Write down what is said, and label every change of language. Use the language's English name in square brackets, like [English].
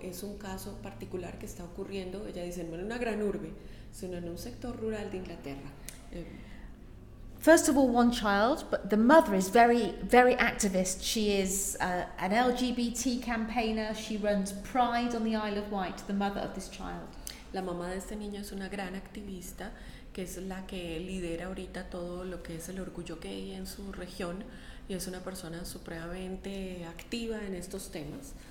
[Spanish] Es un caso particular que está ocurriendo, ella dice, no en una gran urbe, sino en un sector rural de Inglaterra. [English] First of all, one child, but the mother is very, very activist. She is an LGBT campaigner. She runs Pride on the Isle of Wight, the mother of this child. [Spanish] La mamá de este niño es una gran activista, que es la que lidera ahorita todo lo que es el orgullo gay en su región, y es una persona supremamente activa en estos temas.